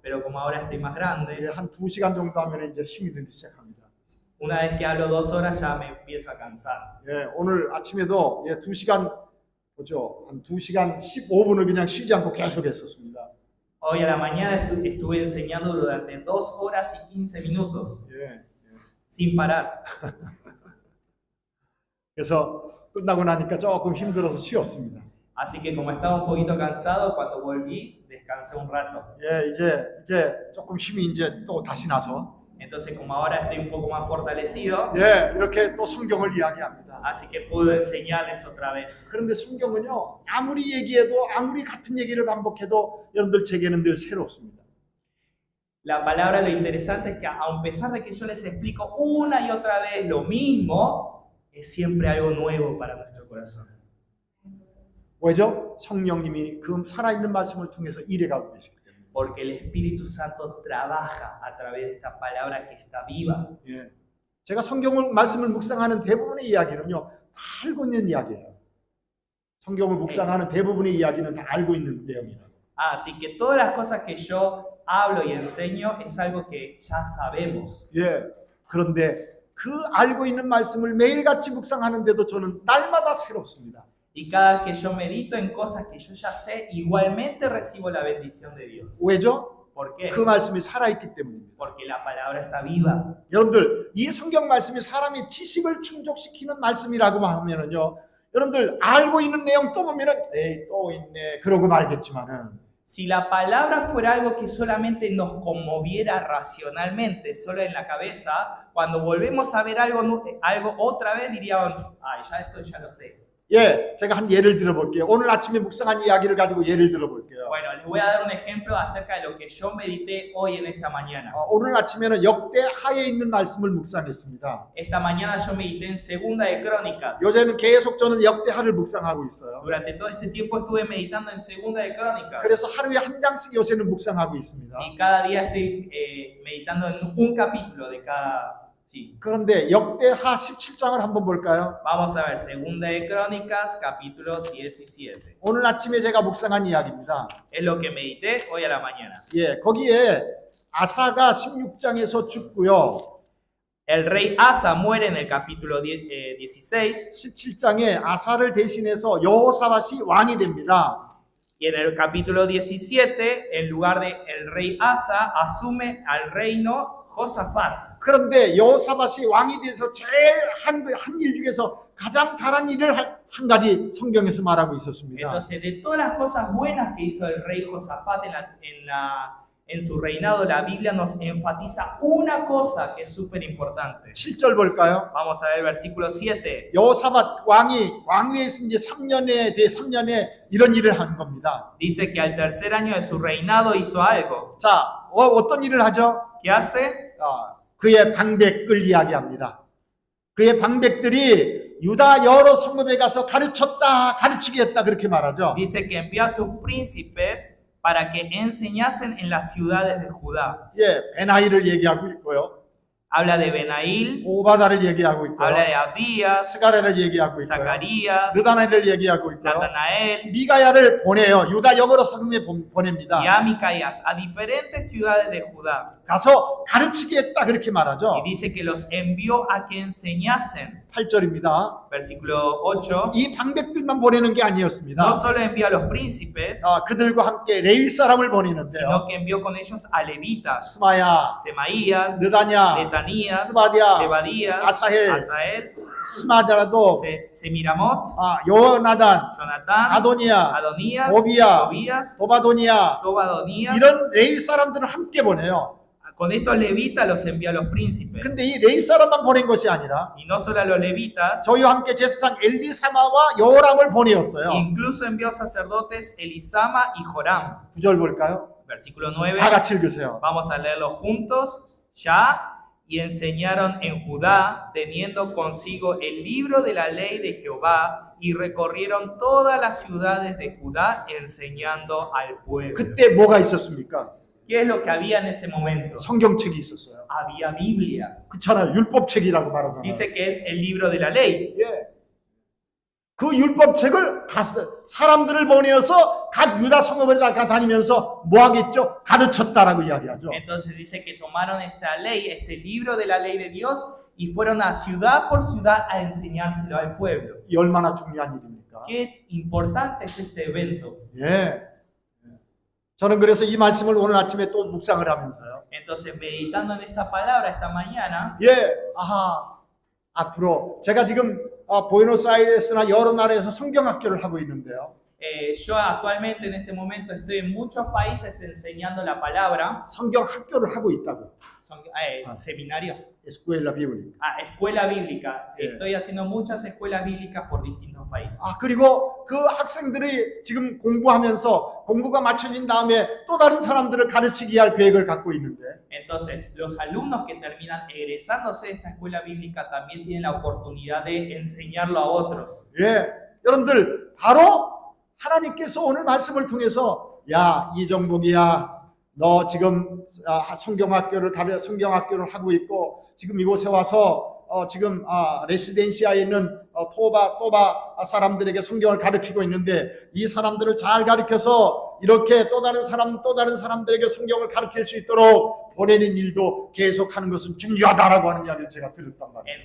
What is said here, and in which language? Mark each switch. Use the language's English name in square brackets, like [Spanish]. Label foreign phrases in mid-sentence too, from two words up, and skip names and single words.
[Spanish] Pero como ahora estoy más grande, [Korean] 예, 한 2시간 정도 하면 이제 힘이 들기 시작합니다. [Spanish] una vez que hablo 2 horas ya me empiezo a cansar. [Korean] 예, 오늘 아침에도 2시간 보죠. 한 2시간 15분을 그냥 쉬지 않고 계속 했었습니다. [Spanish] Hoy a la mañana estuve enseñando durante 2 horas y 15 minutos, [Korean] 예, [Spanish] sin parar. [Korean] 그래서 끝나고 나니까 조금 힘들어서 쉬었습니다. [Spanish] Así que como estaba un poquito cansado, cuando volví, descansé un rato. [Korean] 예, 이제 조금 힘이 이제 또 다시 나서 [Spanish] Entonces, como ahora estoy un poco más fortalecido, [Korean] 예, 이렇게 또 성경을 이야기합니다. [Spanish] así que puedo enseñarles otra vez. [Korean] 그런데 성경은요, 아무리 얘기해도 아무리 같은 얘기를 반복해도 여러분들 제게는 늘 새롭습니다. [Spanish] La palabra, lo interesante es que a pesar de que yo les explico una y otra vez lo mismo, es siempre algo nuevo para nuestro corazón. [Korean] 왜죠? 성령님이 그 살아있는 말씀을 통해서 일해가고 계시기 때문에. [Spanish] Porque el Espíritu Santo trabaja a través de esta palabra que está viva. [Korean] 예. 제가 성경을 말씀을 묵상하는 대부분의 이야기는요, 다 알고 있는 이야기예요. 성경을 묵상하는 대부분의 이야기는 다 알고 있는 내용이에요. [Spanish] Así que todas las cosas que yo hablo y enseño es algo que ya sabemos. [Korean] 예. 그런데 그 알고 있는 말씀을 매일같이 묵상하는데도 저는 날마다 새롭습니다. [Spanish] Y cada vez que yo medito en cosas que yo ya sé, igualmente recibo la bendición de Dios. [Korean] 왜죠? [Spanish] ¿Por qué? [Korean] 그 말씀이 살아있기 때문입니다. [Spanish] Porque la palabra está viva. [Korean] 여러분들, 이 성경 말씀이 사람의 지식을 충족시키는 말씀이라고 하면은요, 여러분들 알고 있는 내용 또 보면은 에이 또 있네 그러고 말겠지만은 [Spanish] Si la palabra fuera algo que solamente nos conmoviera racionalmente, solo en la cabeza, cuando volvemos a ver algo otra vez diríamos, ay, ya esto ya lo sé. [Korean] 예, 제가 한 예를 들어볼게요. 오늘 아침에 묵상한 이야기를 가지고 예를 들어볼게요. [Spanish] Bueno, les voy a dar un ejemplo acerca de lo que yo medité hoy en esta mañana. [Korean] 오늘 아침에는 역대하에 있는 말씀을 묵상했습니다. [Spanish] Esta mañana yo medité en Segunda de Crónicas. [Korean] 요새는 계속 저는 역대하를 묵상하고 있어요. [Spanish] Durante todo este tiempo estuve meditando en Segunda de Crónicas. [Korean] 그래서 하루에 한 장씩 요새는 묵상하고 있습니다. [Spanish] Y cada día estoy meditando en un capítulo de cada... Sí. [Korean] 그런데 역대하 17장을 한번 볼까요? [Spanish] Vamos a ver, Segunda de Crónicas, capítulo 17. [Korean] 오늘 아침에 제가 묵상한 이야기입니다. [Spanish] Es lo que medité hoy a la mañana. [Korean] 예, 거기에 아사가 16장에서 죽고요. [Spanish] El rey Asa muere en el capítulo 16. [Korean] 17장에 아사를 대신해서 여호사밧이 왕이 됩니다. [Spanish] Y en el capítulo 17, en lugar de el rey Asa, asume al reino Josafat. [Korean] 그런데 여호사밧이 왕이 돼서 제일 한 일 중에서 가장 잘한 일을 한 가지 성경에서 말하고 있었습니다. [Spanish] Entonces, de todas las cosas buenas que hizo el rey Josafat en su reinado, la Biblia nos enfatiza una cosa que es súper importante. [Korean] 7절 볼까요? [Spanish] Vamos a ver el versículo 7. [Korean] 여호사밧 왕이 왕위에 있은 이제 3년에 이런 일을 한 겁니다. [Spanish] Dice que al tercer año de su reinado hizo algo. [Korean] 자, 어떤 일을 하죠? [Spanish] ¿Qué hace? [Korean] 그의 방백을 이야기합니다. 그의 방백들이 유다 여러 성읍에 가서 가르치게 했다 그렇게 말하죠. [Spanish] Dice que envió a sus príncipes para que enseñasen en las ciudades de Judá. [Korean] 예, 베나이를 얘기하고 있고요. [Spanish] Habla de Benail, [Korean] 오바다를 얘기하고 있고요. [Spanish] habla de Abdías, [Korean] 스가랴를 얘기하고 있고요. [Spanish] Zacarías, [Korean] 느다나엘을 얘기하고 있고요. [Spanish] Natanael [Korean] 미가야를 보내요. 유다 여러 성읍에 보냅니다. [Spanish] y a Micaías a diferentes ciudades de Judá. [Korean] 가서 가르치게 했다 그렇게 말하죠. [Spanish] Y dice que los envió a que enseñasen. [Korean] 8절입니다. [Spanish] Versículo 8. [Korean] 이 방백들만 보내는 게 아니었습니다. [Spanish] No solo envió a los príncipes, [Korean] 그들과 함께 레위 사람을 보내는데요. [Spanish] sino que envió con ellos a levitas, [Korean] 스마야, [Spanish] Semaías, [Korean] 느다냐, [Spanish] Letanías, [Korean] 스바디아, [Spanish] Zebadías, [Korean] Asael, [Spanish] Asael, [Korean] 스마다라도 [Spanish] Semiramot, [Korean] 요나단, [Spanish] Jonatán, [Korean] 아도니아, [Spanish] Adonías, [Korean] Tobías, [Spanish] Tobías, [Korean] 도바도니아 [Spanish] Tobadonías. [Korean] 이런 레위 사람들을 함께 보내요. [Spanish] Con estos levitas los envió a los príncipes. [Korean] 근데 이 레위 사람만 보낸 것이 아니라 [Spanish] Y no solo a los levitas, [Korean] 저희와 함께 제사장 엘리사마와 여호람을 보내었어요. [Spanish] incluso envió sacerdotes Elisama y Joram. [Korean] 9절 볼까요? [Spanish] Versículo 9. [Korean] 다 같이 읽으세요. [Spanish] Vamos a leerlo juntos. Ya, y enseñaron en Judá, teniendo consigo el libro de la ley de Jehová, y recorrieron todas las ciudades de Judá enseñando al pueblo. [Korean] 그때 뭐가 있었습니까? [Spanish] ¿Qué es lo que había en ese momento? [Korean] 성경책이 있었어요. [Spanish] Había Biblia. [Korean] 그렇잖아요. 율법책이라고 말하잖아요. [Spanish] Dice que es el libro de la ley. [Korean] 예. 그 율법책을 사람들을 보내어서 각 유다 성읍을 다니면서 뭐 하겠죠? 가르쳤다라고 이야기하죠. [Spanish] Entonces dice que tomaron esta ley, este libro de la ley de Dios, y fueron a ciudad por ciudad a enseñárselo al pueblo. [Korean] 이 얼마나 중요한 일입니까? [Spanish] Qué importante es este evento. [Korean] 예. 저는 그래서 이 말씀을 오늘 아침에 또 묵상을 하면서요. [Spanish] Entonces, meditando en esa palabra esta mañana, [Korean] 예, 앞으로 제가 지금 부에노스아이레스나 여러 나라에서 성경학교를 하고 있는데요. [Spanish] Yo actualmente en este momento estoy en muchos países enseñando la palabra. [Korean] 성경 학교를 하고 있다고. [Spanish] Seminario. escuela bíblica. Escuela bíblica. Yeah. Estoy haciendo muchas escuelas bíblicas por distintos países. [Korean] 그리고 그 학생들이 지금 공부하면서 공부가 마쳐진 다음에 또 다른 사람들을 가르치기 할 계획을 갖고 있는데 [Spanish] Entonces, los alumnos que terminan egresándose de esta escuela bíblica también tienen la oportunidad de enseñarlo a otros. [Korean] 예, 여러분들 바로 하나님께서 오늘 말씀을 통해서 야 이정복이야 너 지금 성경학교를 하고 있고 지금 이곳에 와서 지금 레시덴시아에 있는 또바 사람들에게 성경을 가르치고 있는데 이 사람들을 잘 가르쳐서 이렇게 또 다른 사람들에게 성경을 가르칠 수 있도록 보내는 일도 계속하는 것은 중요하다라고 하는 이야기를 제가 들었단 말이에요.